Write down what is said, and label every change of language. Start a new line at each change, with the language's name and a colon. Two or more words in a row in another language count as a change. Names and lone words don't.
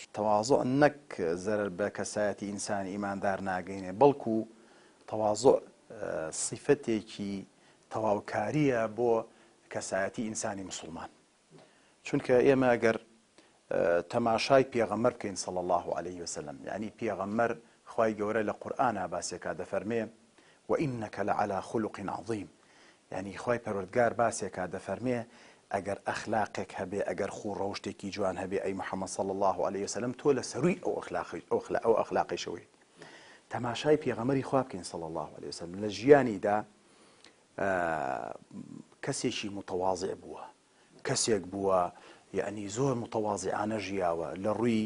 Central Kurdish: تەواضع نەک زەرەر بە کەسایەتی ئینسانی ئیماندار ناگەینێ بەڵکو تەواضع صیفەتێکی تەواوکاریە بۆ کەسایەتی ئینسانی مسلمان چونکە ئێمە ئەگەر تەماشای پێغەمبەر بکەین
Arabic: صلی الله عليه وسلم
Central Kurdish: یعنی پێغەمبەر خوای گەورە لە قورئانە باسێکا دەفەرمێ وإنك
Arabic: لعلى خلق عظيم
Central Kurdish: يعني خوای پەروەردگار باسێکا دەفەرمێ ئەگەر ئەخلاقێک هەبێ ئەگەر خوو ڕەوشتێکی جوان هەبێ ئەی محەممەد
Arabic: صلی الله عليه وسلم
Central Kurdish: تۆ لە سەرووی ئەو ئەخلاقیشەوەی تەماشای پێغەمبەری خوا بکەین
Arabic: صلی الله عليه وسلم
Central Kurdish: لە ژیانیدا کەسێکی متەواضع بووە کەسێک بووە یعنی زۆر متەواضعانە ژیاوە لە ڕووی